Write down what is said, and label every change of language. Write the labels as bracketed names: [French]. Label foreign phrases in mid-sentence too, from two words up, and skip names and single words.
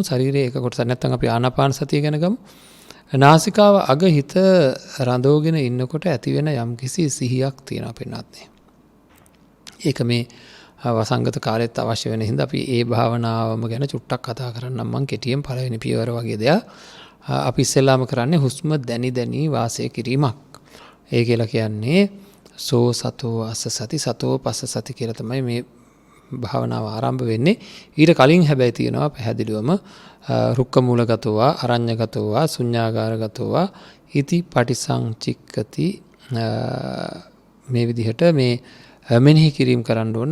[Sinhala] ශරීරයේ එක කොටසක් නැත්නම් අපි ආනාපාන සතිය ගැන ගමු. නාසිකාව අග හිත රඳවගෙන ඉන්නකොට ඇතිවෙන යම්කිසි සිහියක් තියෙනවා පින්නත්. ඒක මේ වසංගත කාලෙත් අවශ්‍ය වෙන හින්දා අපි ඒ භාවනාවම ගැන චුට්ටක් කතා කරන්නම්. මම කෙටියෙන් පළවෙනි පියවර වගේ දෙයක් අපි ඉස්සෙල්ලාම කරන්නේ හුස්ම දැනි දැනි වාසය කිරීමක්. ඒ කියලා කියන්නේ [Pali] සෝ සතෝ අස්ස සති සතෝ පස්ස සති [Sinhala] කියලා තමයි මේ භාවනාව ආරම්භ වෙන්නේ. ඊට කලින් හැබැයි තියෙනවා පැහැදිලිවම [Pali] රුක්ක මූලගතෝවා අරඤ්‍යගතෝවා ශුඤ්ඤාගාරගතෝවා ඉති පටිසංචික්කති [Sinhala] මේ විදිහට මේ මෙනෙහි කිරීම කරන්න ඕන.